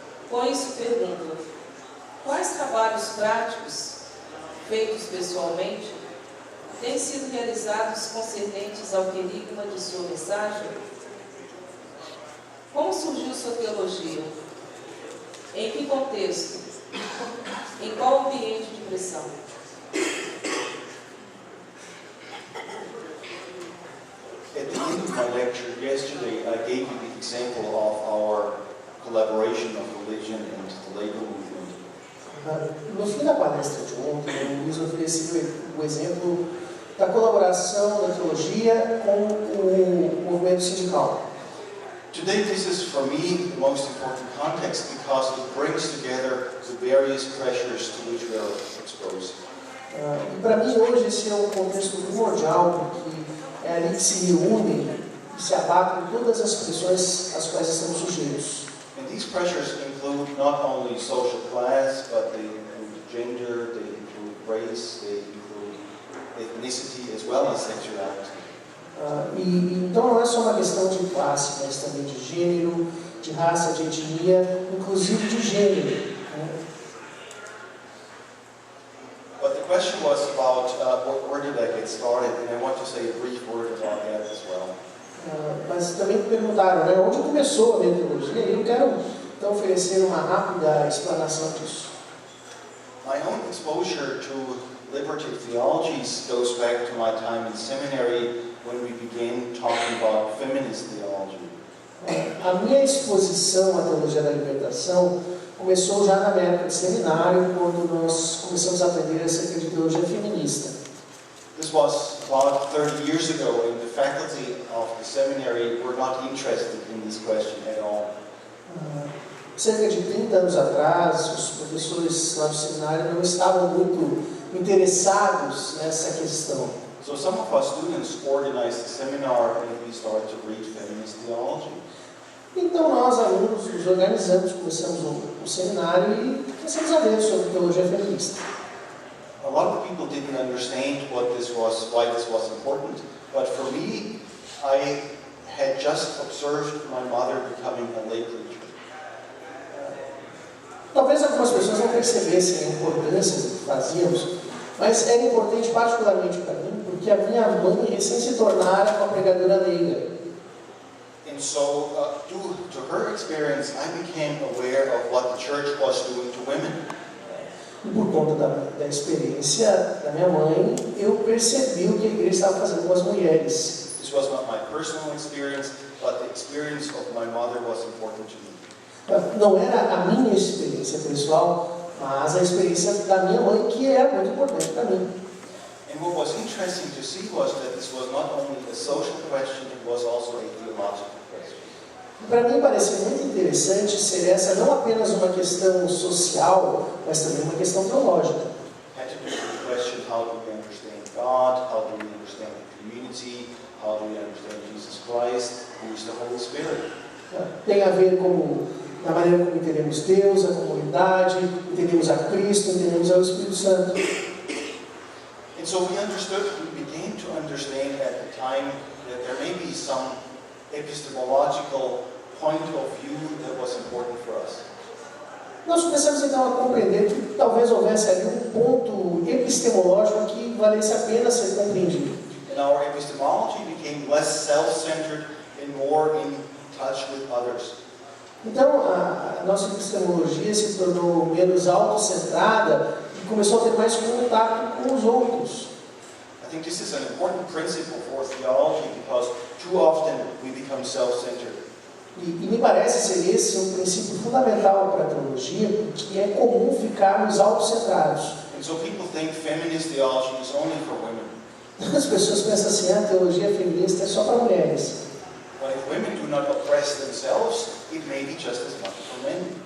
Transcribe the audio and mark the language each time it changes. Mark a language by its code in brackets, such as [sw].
[pt] Com isso pergunto: quais trabalhos práticos, feitos pessoalmente, têm sido realizados concernentes ao querigma de sua mensagem? Como surgiu sua teologia? Em que contexto? Em qual ambiente de pressão? [en] At the end of my lecture yesterday, I gave you the example of our collaboration of religion and the labor movement. [pt] No fim da palestra de ontem, o Luiz ofereceu o exemplo da colaboração da teologia com o movimento sindical. [en] Today, this is for me the most important context because it brings together the various pressures to which we are exposed. [pt] E para mim hoje esse é um contexto primordial, porque é ali que se reúnem e se abatem todas as pressões às quais estamos sujeitos. [en] And these pressures include not only social class, but they include gender, they include race, they include ethnicity as well as sexuality. [pt] Então não é só uma questão de classe, mas também de gênero, de raça, de etnia, inclusive de gênero. [en] But the question was about where did I get started, and I want to say a brief word about that as well. [pt] Mas também perguntaram, né, onde começou a minha teologia? E eu quero então oferecer uma rápida explanação disso. [en] My own exposure to liberative theologies goes back to my time in seminary when we began talking about feminist theology. [pt] A minha exposição à teologia da libertação começou já na minha época de seminário, quando nós começamos a aprender acerca de teologia feminista. [en] This was about 30 years ago, and the faculty of the seminary were not interested in this question at all. [pt] Cerca de 30 anos atrás, os professores lá do seminário não estavam muito interessados nessa questão. [en] So some of our students organized a seminar and we started to read feminist theology. [pt] Então nós, alunos, nos organizamos, começamos o seminário e começamos a ler sobre teologia feminista. [en] A lot of people didn't understand what this was, why this was important, but for me, I had just observed my mother becoming a lay preacher. [pt] Talvez algumas pessoas não percebessem a importância do que fazíamos, mas era importante particularmente para mim, porque a minha mãe recém se tornara uma pregadora leiga. [en] And so, due to her experience, I became aware of what the church was doing to women. [pt] E por conta da experiência da minha mãe, eu percebi o que a igreja estava fazendo com as mulheres. [en] This was not my personal experience, but the experience of my mother was important to me. [pt] Não era a minha experiência pessoal, mas a experiência da minha mãe, que é muito importante para mim. [en] And what was interesting to see was that this was not only a social question, it was also a theological question. [pt] Para mim pareceu muito interessante ser essa não apenas uma questão social, mas também uma questão teológica. [en] Had to do with the question, how do we understand God, how do we understand the community, how do we understand Jesus Christ, who is the Holy Spirit. [pt] Tem a ver com a maneira como entendemos Deus, a comunidade, entendemos a Cristo, entendemos ao Espírito Santo. [en] And so we began to understand at the time that there may be some epistemological point of view that was important for us. [pt] Nós começamos então a compreender que talvez houvesse ali ponto epistemológico que valesse a pena ser compreendido. [en] And our epistemology became less self-centered and more in touch with others. [pt] Então a nossa epistemologia se tornou menos autocentrada e começou a ter mais contato com os outros. [en] I think this is an important principle for theology because too often we become self-centered. [pt] E me parece ser esse um princípio fundamental para a teologia, porque é comum ficarmos autocentrados. [en] And so people think feminist theology is only for women. [pt] As pessoas pensam assim, a teologia feminista é só para mulheres. [en] But if women do not oppress themselves, it may be just as much for men.